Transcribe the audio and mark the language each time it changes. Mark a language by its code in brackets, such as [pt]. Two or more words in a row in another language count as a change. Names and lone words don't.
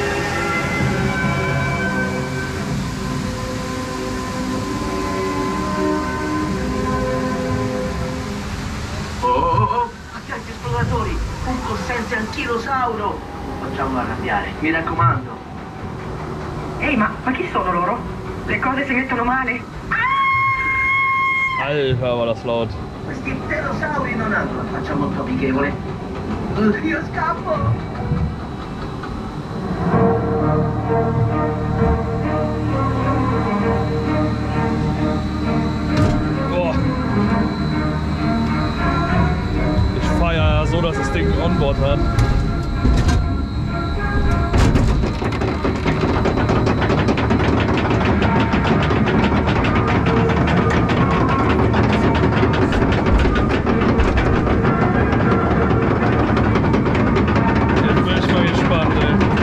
[it] Oh, attenti esploratori, un possente anchilosauro. Facciamolo arrabbiare, mi raccomando. Ehi, ma chi sono loro? Le cose si mettono male? [de] Alter, war das laut. [it] Questi pterosauri non hanno la faccia molto amichevole. Io scappo! [de] Boah. Ich feiere ja so, dass das Ding ein Onboard hat. Jetzt bin ich mal gespannt, ey.